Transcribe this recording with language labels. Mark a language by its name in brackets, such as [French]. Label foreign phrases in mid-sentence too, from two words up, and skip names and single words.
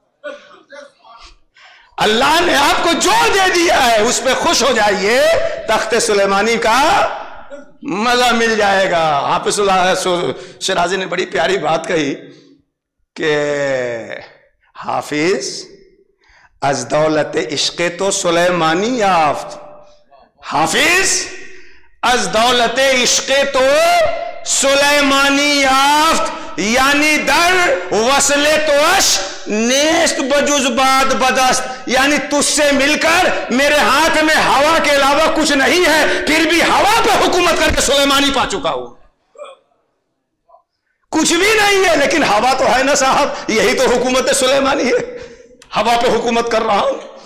[Urdu] اللہ نے آپ کو جو دے دیا ہے اس پہ خوش ہو جائیے، تخت سلیمانی کا مزہ مل جائے گا۔ حافظ شیرازی نے بڑی پیاری بات کہی کہ حافظ [Persian] از دولت عشق تو سلیمانی یافت، حافظ از دولت عشق تو سلیمانی یافت، [Urdu] یعنی [Persian] در وصل توش نیست بجز باد بدست، [Urdu] یعنی تجھ سے مل کر میرے ہاتھ میں ہوا کے علاوہ کچھ نہیں ہے، پھر بھی ہوا پہ حکومت کر کے سلیمانی پا چکا ہوں۔ کچھ بھی نہیں ہے لیکن ہوا تو ہے نا صاحب، یہی تو حکومت سلیمانی ہے، ہوا پہ حکومت کر رہا ہوں۔